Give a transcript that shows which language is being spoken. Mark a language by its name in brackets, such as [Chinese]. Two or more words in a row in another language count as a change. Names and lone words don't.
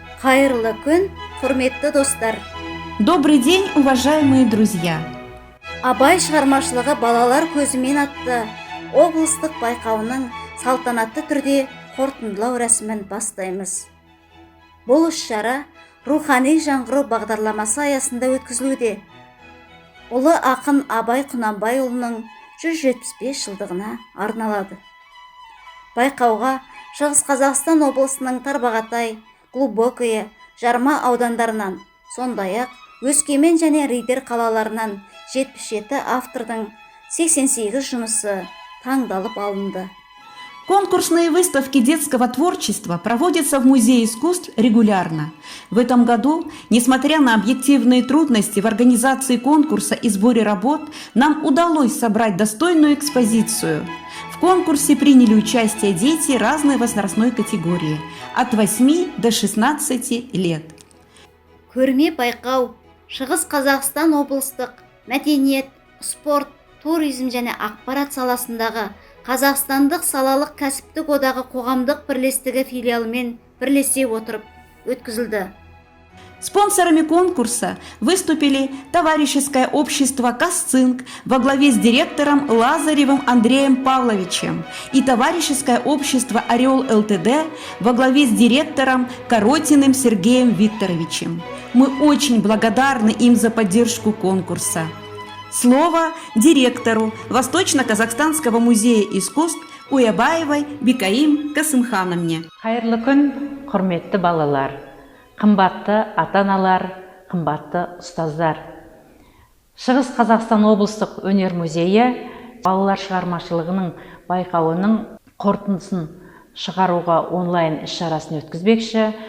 [Kazakh] Қайырлы күн, құрметті достар. [Russian] Добрый день, уважаемые друзья! [Kazakh] Абай шығармашылығы балалар көзімен атты облыстық байқауының салтанатты түрде қорытындылау рәсімін бастаймыз. Бұл іс-шара рухани жаңғыру бағдарламасы аясында өткізілуде. Ұлы ақын Абай Құнанбайұлының 175 жылдығына арналады. Байқауға Шығыс Қазақстан облысының Тарбағатай, Глубокое, Жарма аудандарынан, сондай-ақ Өскемен және Риддер қалаларынан 77 автордың 88 жұмысы таңдалып алынды. [Russian] Конкурсные выставки детского творчества проводятся в Музее искусств регулярно. В этом году, несмотря на объективные трудности в организации конкурса и сборе работ, нам удалось собрать достойную экспозицию. В конкурсе приняли участие дети разной возрастной категории – от 8 до 16 лет. [Kazakh] Көрме байқау Шығыс Қазақстан облыстық мәдениет, спорт, туризм және ақпарат саласындағы Қазақстандық салалық кәсіптік одағы қоғамдық бірлестігі филиалымен бірлесе отырып өткізілді. [Russian] Спонсорами конкурса выступили товарищеское общество «Касцинк» во главе с директором Лазаревым Андреем Павловичем и товарищеское общество «Орел ЛТД» во главе с директором Коротиным Сергеем Викторовичем. Мы очень благодарны им за поддержку конкурса. Слово директору Восточно-Казахстанского музея искусств Уябаевой Бикаим Касымхановне. [Kazakh] Қайырлы күн, құрметті балалар, қымбатты ата-аналар, қымбатты ұстаздар. Шығыс Қазақстан облыстық өнер музейі балалар шығармашылығының байқауының қорытындысын шығаруға онлайн іс-шарасын өткізбекші.